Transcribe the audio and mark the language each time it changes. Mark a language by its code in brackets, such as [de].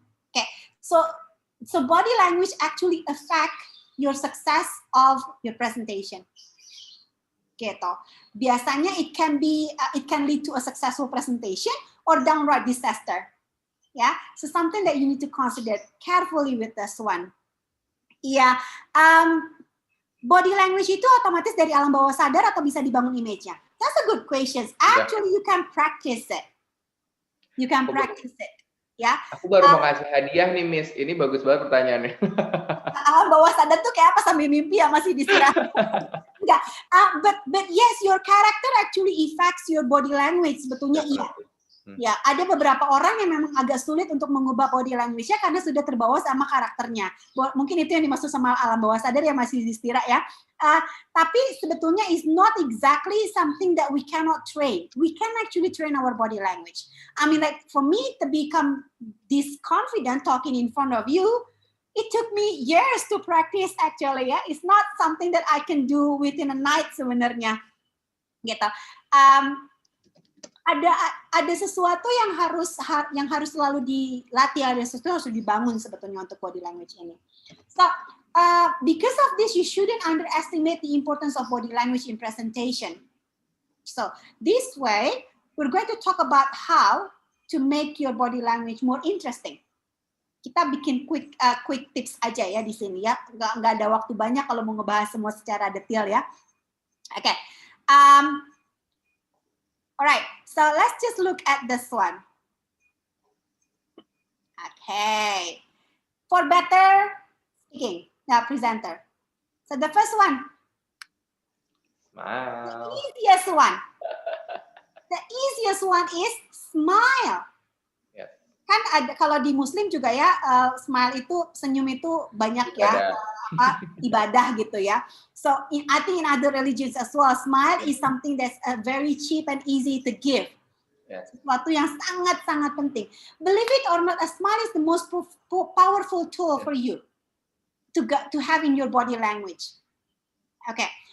[en] Okay, so body language actually affect your success of your presentation. Gitu. Biasanya it can lead to a successful presentation or downright disaster. Yeah, so something that you need to consider carefully with this one. [id] Iya, body language itu otomatis dari alam bawah sadar atau bisa dibangun image-nya? [en] That's a good question. Actually, you can practice it. You can practice it. Ya. [id] Aku baru mau kasih hadiah nih, Miss. Ini bagus banget pertanyaannya. Alam bawah sadar tuh kayak apa sambil mimpi ya masih distirahat. Enggak. [en] But yes, your character actually affects your body language. [id] Sebetulnya iya. Ya, ada beberapa orang yang memang agak sulit untuk mengubah body language-nya karena sudah terbawa sama karakternya. Mungkin itu yang dimaksud sama alam bawah sadar yang masih Zistira ya. Tapi sebetulnya [en] is not exactly something that we cannot train. We can actually train our body language. I mean, like for me to become this confident talking in front of you, it took me years to practice actually ya. It's not something that I can do within a night sebenarnya. Gitu. [id] Ada sesuatu yang harus selalu dilatih, ada sesuatu yang harus dibangun sebetulnya untuk body language ini. [en] So because of this, you shouldn't underestimate the importance of body language in presentation. So this way, we're going to talk about how to make your body language more interesting. [id] Kita bikin quick tips aja ya di sini ya, nggak ada waktu banyak kalau mau ngebahas semua secara detail ya. Okay. [en] Alright, so let's just look at this one. Okay, for better speaking, now presenter. So the first one, Smile. the easiest one. The easiest one is smile. Yes. [id] Kan ada kalau di Muslim juga ya, smile itu senyum itu banyak ya. Ibadah gitu ya. [en] So I think in other religions as well, smile is something that's very cheap and easy to give. Yes. [id] Sesuatu yang sangat-sangat penting. [en] Believe it or not, a smile is the most powerful tool for you to have in your body language. Okay.